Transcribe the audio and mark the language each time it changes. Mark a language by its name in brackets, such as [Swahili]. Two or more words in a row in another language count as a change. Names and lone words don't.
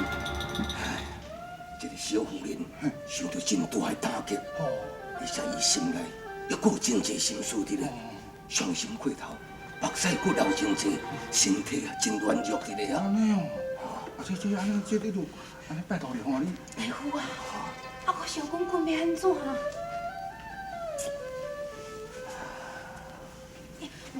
[Min Nan Chinese] 这个小妇人受到这么大的打击，而且伊心内还阁有真济心思伫咧，伤心过头，目屎阁流真济，身体啊真软弱伫咧啊。安尼哦，这安尼，这你就安尼拜托你吼你。大夫啊，我想讲困要安怎啊？